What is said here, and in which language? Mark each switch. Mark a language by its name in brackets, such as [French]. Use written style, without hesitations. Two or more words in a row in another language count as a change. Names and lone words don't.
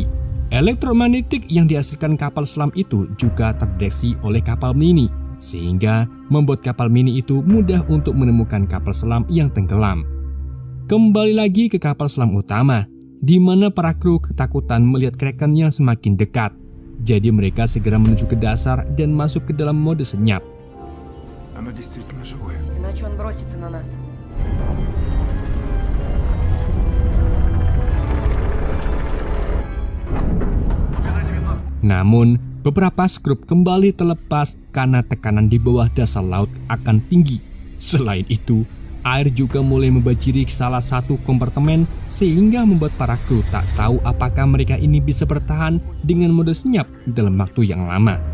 [Indonesian] Elektromagnetik yang dihasilkan kapal selam itu juga terdeteksi oleh kapal mini, sehingga membuat kapal mini itu mudah untuk menemukan kapal selam yang tenggelam. Kembali lagi ke kapal selam utama, di mana para kru ketakutan melihat Kraken yang semakin dekat. Jadi mereka segera menuju ke dasar dan masuk ke dalam mode senyap. [Russian] Оно действительно живое. Иначе он бросится на нас. [Indonesian] Namun, beberapa skrup kembali terlepas karena tekanan di bawah dasar laut akan tinggi. Selain itu, air juga mulai membanjiri salah satu kompartemen sehingga membuat para kru tak tahu apakah mereka ini bisa bertahan dengan mode senyap dalam waktu yang lama.